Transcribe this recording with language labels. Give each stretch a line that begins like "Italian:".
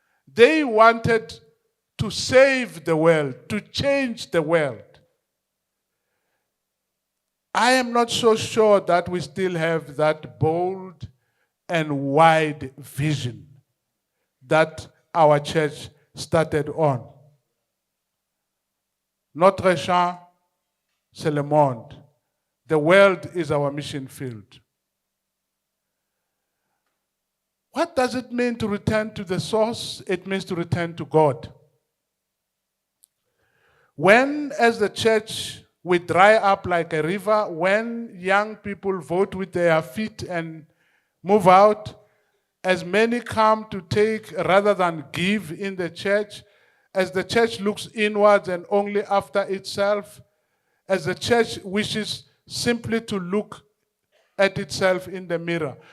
English: They wanted to save the world, to change the world. I am not so sure that we still have that bold and wide vision that our church started on.
French: Notre champ, c'est le monde.
English: The world is our mission field. What does it mean to return to the source? It means to return to God. When, as the church, we dry up like a river. When young people vote with their feet and move out, as many come to take rather than give in the church, as the church looks inwards and only after itself, as the church wishes simply to look at itself in the mirror.